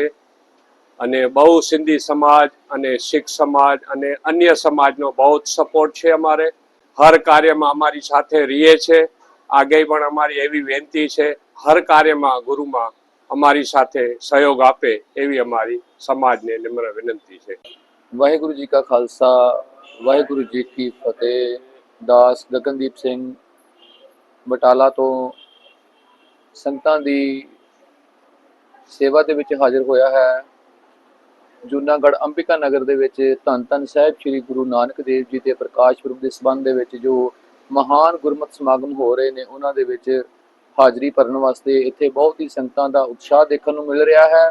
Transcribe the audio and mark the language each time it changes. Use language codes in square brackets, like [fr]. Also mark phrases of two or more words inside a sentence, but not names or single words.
[gu] અને બહુ સિંધી સમાજ અને શીખ સમાજ અને અન્ય સમાજનો બહુ જ સપોર્ટ છે. અમારે હર કાર્યમાં અમારી સાથે રહીએ છે. આગે પણ અમારી એવી વિનંતી છે, હર કાર્યમાં ગુરુમાં અમારી સાથે સહયોગ આપે એવી અમારી સમાજને નમ્ર વિનંતી છે. [pa] ਵਾਹਿਗੁਰੂ ਜੀ ਕਾ ਖ਼ਾਲਸਾ, ਵਾਹਿਗੁਰੂ ਜੀ ਕੀ ਫ਼ਤਹਿ. दास गगनदीप ਸਿੰਘ ਬਟਾਲਾ ਤੋਂ ਸੰਗਤਾਂ ਦੀ ਸੇਵਾ ਦੇ ਵਿੱਚ ਹਾਜ਼ਰ ਹੋਇਆ ਹੈ. ਜੂਨਾਗੜ੍ਹ ਅੰਬਿਕਾ ਨਗਰ ਦੇ ਵਿੱਚ ਧੰਨ ਧੰਨ ਸਾਹਿਬ ਸ੍ਰੀ ਗੁਰੂ ਨਾਨਕ ਦੇਵ ਜੀ ਦੇ ਪ੍ਰਕਾਸ਼ ਪੁਰਬ ਦੇ ਸੰਬੰਧ ਦੇ ਵਿੱਚ ਜੋ ਮਹਾਨ ਗੁਰਮਤਿ ਸਮਾਗਮ ਹੋ ਰਹੇ ਨੇ, ਉਹਨਾਂ ਦੇ ਵਿੱਚ ਹਾਜ਼ਰੀ ਭਰਨ ਵਾਸਤੇ ਇੱਥੇ ਬਹੁਤ ਹੀ ਸੰਗਤਾਂ ਦਾ ਉਤਸ਼ਾਹ ਦੇਖਣ ਨੂੰ ਮਿਲ ਰਿਹਾ ਹੈ.